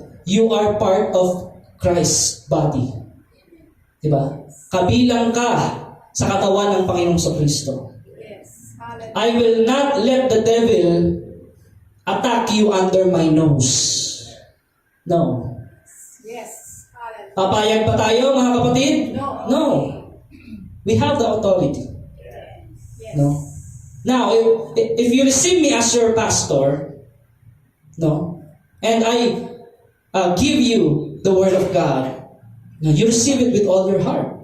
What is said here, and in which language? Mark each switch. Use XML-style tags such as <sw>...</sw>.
<en>You are part of Christ's body.</en> <tl>Diba? Kabilang ka sa katawan ng Panginoong Kristo.</tl> <en>I will not let the devil attack you under my nose. No. Yes.</en> <tl>Papayag pa tayo, mga kapatid?</tl> <en>No. We have the authority. No. Now, if you receive me as your pastor, no, and I give you the word of God, no, you receive it with all your heart.</en>